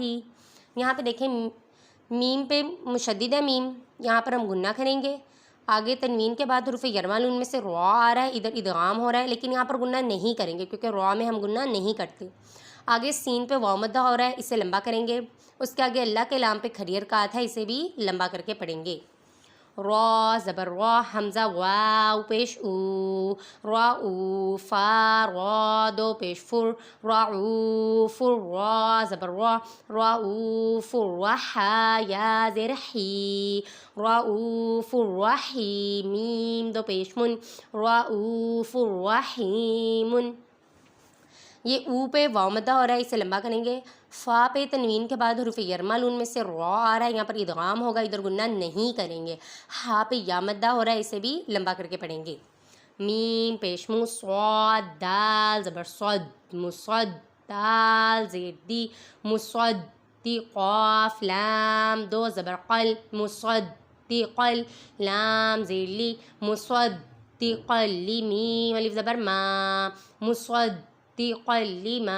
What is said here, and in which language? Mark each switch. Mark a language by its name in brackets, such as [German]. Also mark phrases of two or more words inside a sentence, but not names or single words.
[Urdu] یہاں پہ دیکھیں میم پہ مشدد ہے میم، یہاں پر ہم گنہ کریں گے۔ آگے تنوین کے بعد حروف یرملون میں سے را آ رہا ہے، ادھر ادغام ہو رہا ہے، لیکن یہاں پر گنہ نہیں کریں گے کیونکہ را میں ہم گنہ نہیں کرتے۔ آگے سین پہ واو مدہ ہو رہا ہے، اسے لمبا کریں گے۔ اس کے آگے اللہ کے لام پہ کھری حرکات ہے، اسے بھی لمبا کر کے پڑھیں گے۔ را زبر را، حمزہ واو پیش او، را او فا را دو پیش فر، را او فر را زبر را، را او فر رحا یا زیر حی، را او فر رحی میم دو پیش من، را او فر رحیمن۔ یہ او پہ واو مدہ ہو رہا ہے، اسے لمبا کریں گے۔ فا پہ تنوین کے بعد حروف یرملون میں سے را آ رہا ہے، یہاں پر ادغام ہوگا، ادھر گنہ نہیں کریں گے۔ ہا پہ یا مدہ ہو رہا ہے، اسے بھی لمبا کر کے پڑھیں گے۔ میم پیش مو، صاد دال زبر صد، مصد دال زیر دی، مصدی قاف لام دو زبر قل، مصدقل لام زیر لی، مصدقل لی میم الف زبر ما، مصدقل لما۔